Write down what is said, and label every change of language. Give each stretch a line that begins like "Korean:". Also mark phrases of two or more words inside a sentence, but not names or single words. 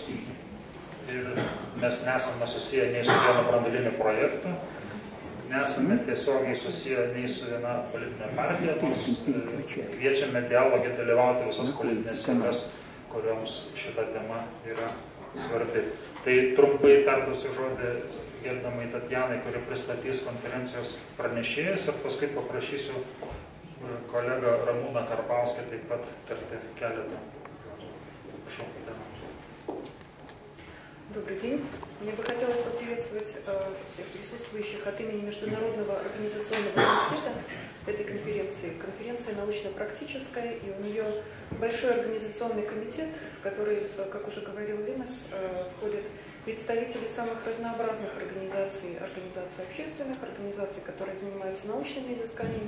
Lithuanian: Ir mes nesame susiję nei su vienu branduoliniu projektu, nesame tiesiogiai susiję nei su viena politinė partija, nors kviečiame dialogį dalyvauti visas politinės jėgas, kurioms šita tema yra svarbi. Tai trumpai perduosiu žodį gerbiamai Tatjanai, kuri pristatys konferencijos pranešėjus, ir paskui paprašysiu kolegą Ramūną Karbauskį taip pat tarti keletą. Prašau, Tatjana.
Russian: Добрый день. Мне бы хотелось поприветствовать всех присутствующих от имени Международного организационного комитета этой конференции. Конференция научно-практическая, и у нее большой организационный комитет, в который, как уже говорил Линас, входят представители самых разнообразных организаций, организаций общественных, организаций, которые занимаются научными изысканиями.